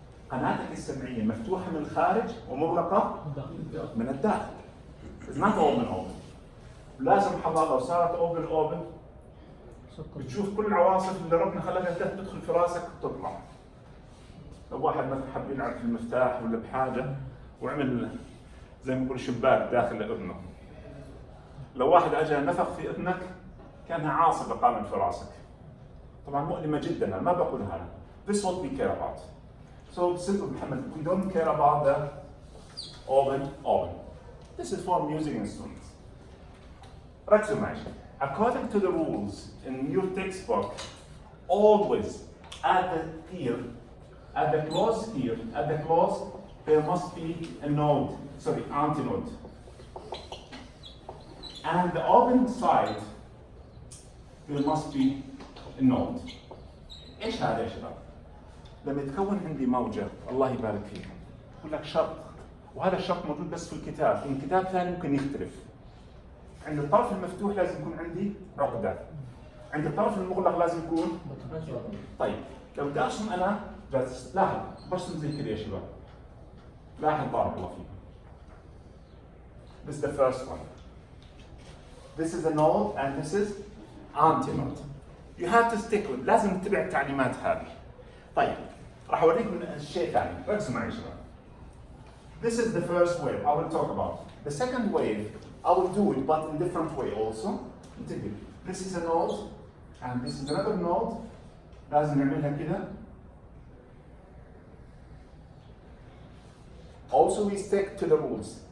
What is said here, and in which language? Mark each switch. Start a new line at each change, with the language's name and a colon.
Arabic: قناتك السمعية مفتوحة من الخارج ومغلقة من الداخل.
English: It's not open.
Arabic: لازم حضر لو صارت open بتشوف كل العواصف اللي ربنا خلقها تدخل في راسك وتطلع. لو واحد مثلا حب يلعب في المفتاح ولا بحاجة وعمل زي ما نقول شباك داخل اذنه. لو واحد اجى نفخ في اذنك كانها عاصفة قامت في راسك. طبعا مؤلمة جدا، ما بقول هذا.
English: This is what we care about. So simple Muhammad, we don't care about the open. This is for music instruments.
Arabic: ركزوا معي.
English: According to the rules in your textbook, always at the ear, at the close, there must be a node, antinode. And the open side, there must be a node.
Arabic: ايش هذا يا شباب؟ لما يتكون عندي موجة الله يبارك فيكم يقول لك شرط، وهذا الشرط موجود بس في الكتاب، في كتاب ثاني ممكن يختلف. عند الطرف المفتوح لازم يكون عندي عقدة، عند الطرف المغلق لازم يكون طيب لو بدي ارسم انا جالس لاحظ برسم زي كذا يا شباب. لاحظ بارك الله فيكم.
English: This is the first one. This is a node and this is antinode. You have to stick with.
Arabic: لازم تتبع التعليمات هذه. طيب راح اوريكم شيء ثاني، ركزوا معي يا شباب.
English: This is the first wave I will talk about. The second wave I will do it but in different way also.
Arabic: انتبه.
English: This is a node and this is another node.
Arabic: لازم نعملها كذا.
English: Also we stick to the rules.